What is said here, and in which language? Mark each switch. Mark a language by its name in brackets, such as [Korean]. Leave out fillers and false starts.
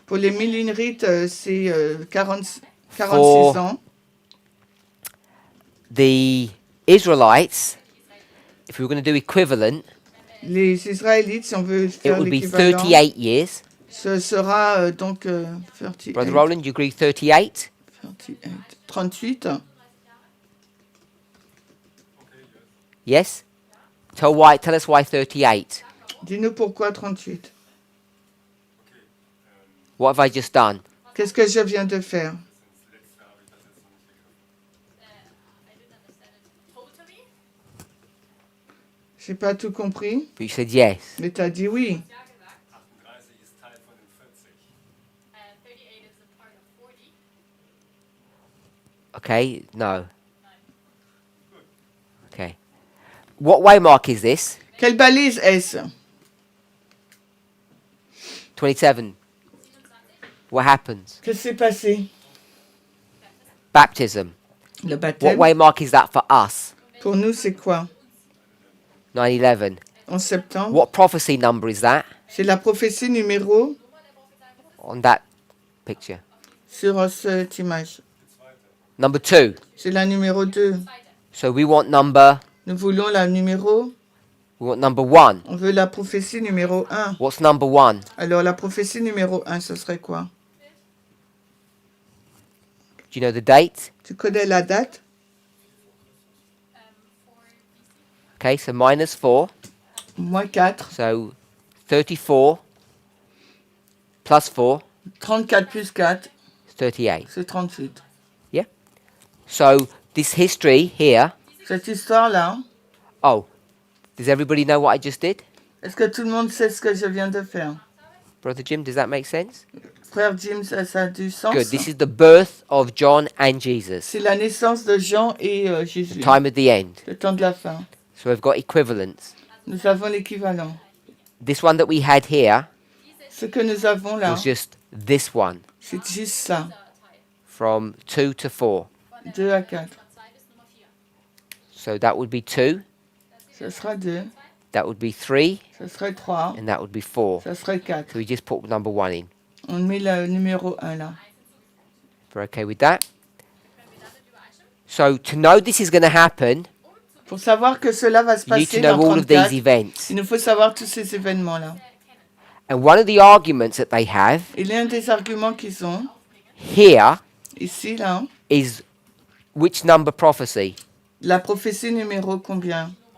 [French] pour les millénarites, c'est 46 [English] For- [French] ans. [English] the Israelites, if we were going to do equivalent, [French] Les Israélites, si on veut [English] it [French] faire [English] would be [French] l'équivalent, [English] 38 years. [French] ce sera donc 38, [English] Brother Roland, you agree 38? 38. Yes? Tell us why 38. [French] Dis-nous pourquoi 38. [English] What have I just done? [French] Qu'est-ce que je viens de faire? [English] I didn't understand it totally. [French] J'ai pas tout compris, [English] But you said yes. [French] mais tu as dit oui. [German] Ja gesagt. 38 ist Teil von den 40. [English] 38 is a part of 40. Okay? No. Okay. What waymark is this? [French] Quelle balise est-ce? [English] 27. What happens? [French] Qu'est-ce qui s'est passé? [English] Baptism. [French] Le [English] What [French] baptême, [English] waymark is that for us? [French] pour nous, c'est quoi? [English] 9/11. [French] 11 septembre. [English] What prophecy number is that [French] C'est la prophétie numéro [English] on that picture? [French] sur cette image. [English] Number 2. [French] C'est la numéro 2. [English] So we want number [French] Nous voulons la numéro [English] We want number 1. [French] On veut la prophétie numéro 1. [English] What's number 1? [French] Alors, la prophétie numéro 1, ce serait quoi? [English] Do you know the date? [French] Tu connais la date? [English] Okay, so minus 4. [French] Moins 4. [English] So 34 plus 4 [French] 34 plus 4, [English] is 38. [French] c'est 38. [English] So this history here. [French] Cette histoire-là, [English] Oh, does everybody know what I just did? [French] est-ce que tout le monde sait ce que je viens de faire? [English] Brother Jim, does that make sense? [French] Frère Jim, ça a du sens? [English] Good. This is the birth of John and Jesus. [French] C'est la naissance de Jean et [English] The [French] Jésus. [English] time of the end. [French] Le temps de la fin. [English] So we've got equivalents. [French] Nous avons l'équivalent. [English] This one that we had here [French] Ce que nous avons là, [English] was just this one, [French] c'est juste ça. [English] from 2 to 4. [French] 2 à 4. [English] So that would be 2, [French] Ce sera 2. [English] that would be 3, [French] Ce serait 3. [English] and that would be 4. [French] Ce serait 4. [English] So we just put number 1 in. [French] On met le numéro 1 là. [English] We're okay with that? So to know this is going to happen, [French] Pour savoir que cela va se [English] you need to [French] passer [English] know [French] dans [English] all of these [French] 34, [English] events. [French] il nous faut savoir tous ces événements-là. [English] And one of the arguments that they have [French] Et l'un des arguments qu'ils ont, [English] here [French] ici, là, [English] is which number prophecy? [French] la prophétie numéro combien?